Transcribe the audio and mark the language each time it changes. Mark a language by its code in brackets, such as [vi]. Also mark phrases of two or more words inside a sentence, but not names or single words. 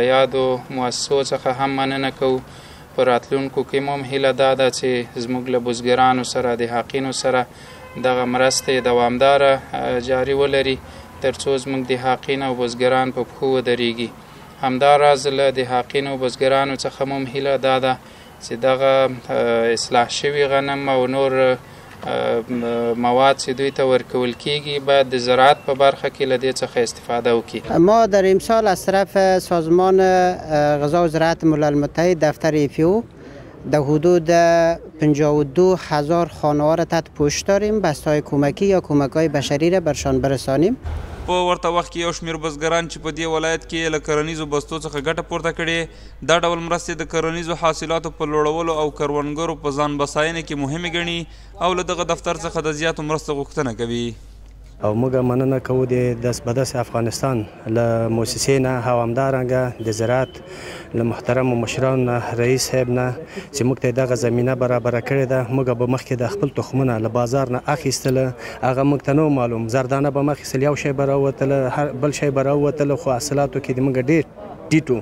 [ps] یادو مؤسسو څخه هم مننه کوو. په راتلونکو کې مو هم هیله دا ده چې زموږ له بزګرانو سره د حقینو سره دغه مرستې دوامداره جاري ولري تر څو زموږ د حقین او بزګران په پښو ودرېږي. همداراز له د حقین او بزګرانو څخه مو هم هیله دا ده چې دغه اصلاح شوي غنم او نور مواد چې دوی ته ورکول کیږي باید د زراعت په برخه کې له دې څخه استفاده وکړي. [fa] ما در امسال از طرف سازمان غذا و زراعت ملل متحد دفتر ایفیو در حدود 52,000 خانه‌ها را تحت پوشش داریم. بسته‌های کمکی یا کمک‌های بشری را برشان برسانیم. [ps] په ورته وخت کې یو شمېر بزګران چې په دې ولایت کې له کرنیزو بستو څخه ګټه پورته کړې دا ډول مرستې د کرنیزو حاصلاتو په لوړولو او کروندګرو په ځان بساینه کې مهمې ګڼي او له دغه دفتر څخه د زیاتو مرستو غوښتنه کوي. او موږ مننه کوو د دست به دست افغانستان له موسسې نه او همدارنګه د زراعت له محترمو مشرانو نه رئیس صاحب نه چې موږ ته دغه زمینه برابره کړې ده. موږ به مخکې د خپل تخمونه له بازار نه اخیستله هغه موږ ته نه معلوم زردانه به مخیستل یو شی به راووتله بل شی به راووتله خو حاصلاتو کې د موږ ډېر ټیټ و.